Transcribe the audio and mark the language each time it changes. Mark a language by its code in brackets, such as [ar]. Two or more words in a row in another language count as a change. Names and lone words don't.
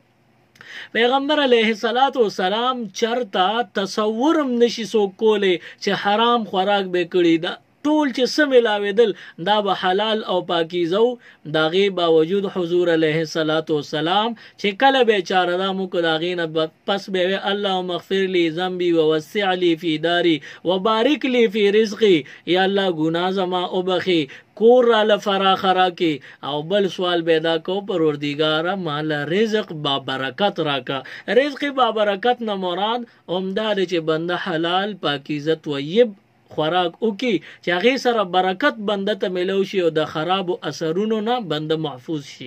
[ps] پیغمبر [ar] علیه الصلاۃ والسلام [ps] چرته تصورم نشي څوک کولی چې حرام خوراک به کړی، دا ټول چې څه ملاوېدل دا به حلال او پاکیزه و. د هغې باوجود حضور [ar] علیه الصلاۃ والسلام [ps] چې کله بیچاره دا موږ د هغې نه پس به وی [ar] اللهم اغفر لی ذنبی ووسع لی فی داری وبارک لی فی رزقی، [ps] یا الله ګناه زما وبخي، کور را لفراخ راکې، او بل سوال پیدا کو پروردگار مال رزق با برکت راکا. رزق با برکت نه مراد عمده چې بنده حلال پاکیزه طیب خوراک وکي چې هغه سره برکت بنده ته ملو شي او د خراب اثرونو نه بنده محفوظ شي.